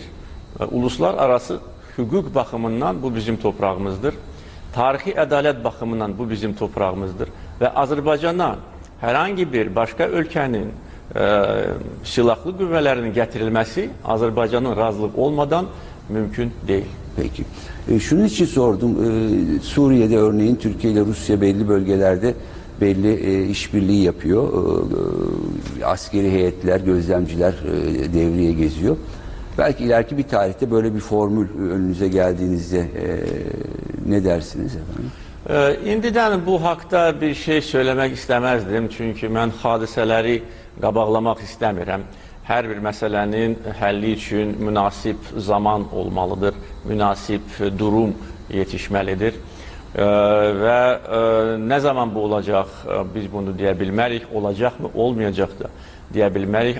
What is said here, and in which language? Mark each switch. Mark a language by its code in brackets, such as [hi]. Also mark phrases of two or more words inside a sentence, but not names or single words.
[az] Uluslararası hüquq baxımından bu bizim torpağımızdır. Tarixi ədalət baxımından bu bizim torpağımızdır. Və Azərbaycana hər hangi bir başqa ölkənin silahlı qüvvələrinin gətirilməsi Azərbaycanın razılıq olmadan mümkün deyil. [tr] Peki. Şunun için sordum. Suriye'de örneğin Türkiye ile Rusya belli bölgelerde belli işbirliği yapıyor. Askeri heyetler, gözlemciler devreye geziyor. Belki ileriki bir tarihte böyle bir formül önünüze geldiğinizde ne dersiniz efendim? [az] İndidən bu haqda bir şey söyləmək istəməzdim. Çünki mən hadisələri qabaqlamaq istəmirəm. Hər bir məsələnin həlli üçün münasib zaman olmalıdır, münasib durum yetişməlidir. Və nə zaman bu olacaq, biz bunu deyə bilmərik, olacaqmı, olmayacaq da deyə bilmərik.